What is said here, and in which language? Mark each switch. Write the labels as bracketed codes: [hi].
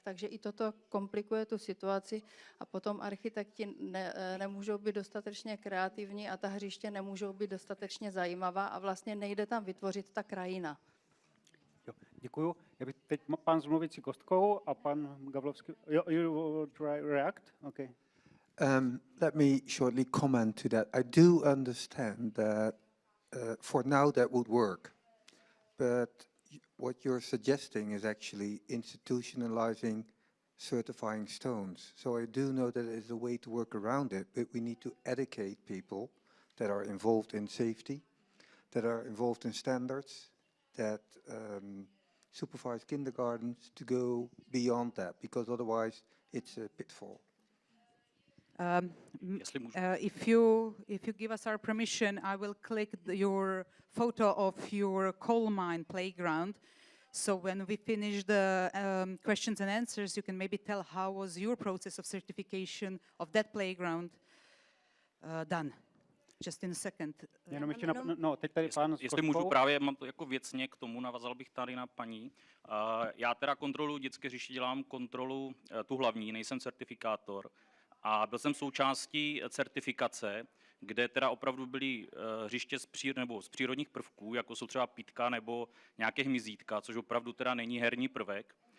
[cs] Takže i toto komplikuje tu situaci a potom architekti nemůžou být dostatečně kreativní a ta hřiště nemůžou být dostatečně zajímavá a vlastně nejde tam vytvořit ta krajina. Jo, děkuju. Já bych teď pan s mluvící kostkou a pan Gavlovský. [en] You will try react? Okay. Let me shortly comment to that. I do understand that for now that would work, but what you're suggesting is actually institutionalizing certifying stones. So I do know that there's a way to work around it, but we need to educate people that are involved in safety, that are involved in standards, that supervise kindergartens to go beyond that, because otherwise it's a pitfall. If you give us our permission, I will click your photo of your coal mine playground. So when we finish the questions and answers, you can maybe tell how was your process of certification of that playground done. Just in a second. [cs] Jenom ještě teď tady pán s Jestli můžu právě, mám to jako věcně k tomu, navazal bych tady na paní. Já teda kontrolu dětské hřiště, dělám kontrolu tu hlavní, nejsem certifikátor. A byl jsem součástí certifikace, kde teda opravdu byly hřiště z přírodních prvků, jako jsou třeba pítka nebo nějaké hmyzítka, což opravdu teda není herní prvek.